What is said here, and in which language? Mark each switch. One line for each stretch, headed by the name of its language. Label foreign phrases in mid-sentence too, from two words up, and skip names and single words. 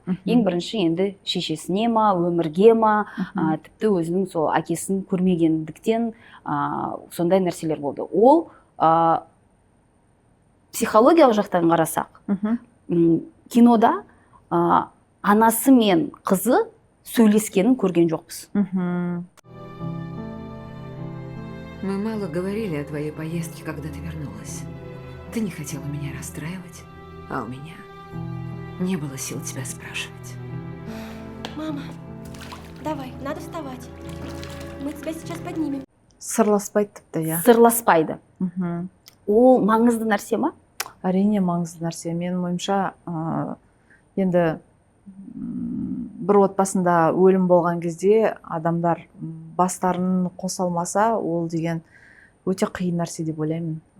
Kazakh: Ең бірінші енді шешесіне ма, өмірге ма, тіпті өзінің сол әкесін көрмегендіктен сондай нәрселер болды. Ол психологиялық жақтан қарасақ, кинода анасы мен қызы сөйлескенін көрген жоқпыз.
Russian: Мы мало говорили о твоей поездке, когда ты вернулась. Ты не хотела меня расстраивать, а у меня не было сил тебя спрашивать. Мама, давай, надо вставать. Мы тебя сейчас поднимем.
Kazakh: Сырласпайды тіпті, иә. Сырласпайды. Ол маңызды нәрсе ма? Әрине маңызды нәрсе. Менің ойымша, енді бір отбасында өлім болған кезде адамдар бастарын қоса алмаса, ол деген өте қиын нәрсе деп ойлаймын.